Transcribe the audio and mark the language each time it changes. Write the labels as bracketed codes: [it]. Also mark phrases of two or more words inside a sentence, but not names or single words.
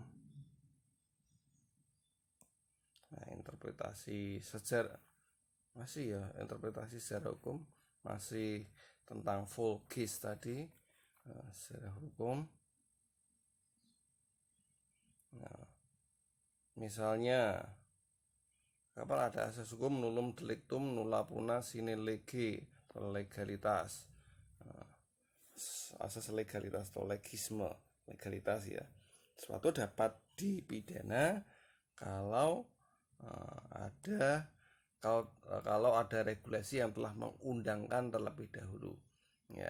[id] Nah, interpretasi sejarah masih ya, interpretasi secara hukum masih tentang [en] full case [id] tadi, secara hukum. Nah, misalnya kapan ada asas hukum [la] nullum delictum nulla puna sine lege, [id] legalitas. Asas legalitas atau legisme, legalitas ya, sesuatu dapat dipidana kalau ada kalau ada regulasi yang telah mengundangkan terlebih dahulu ya.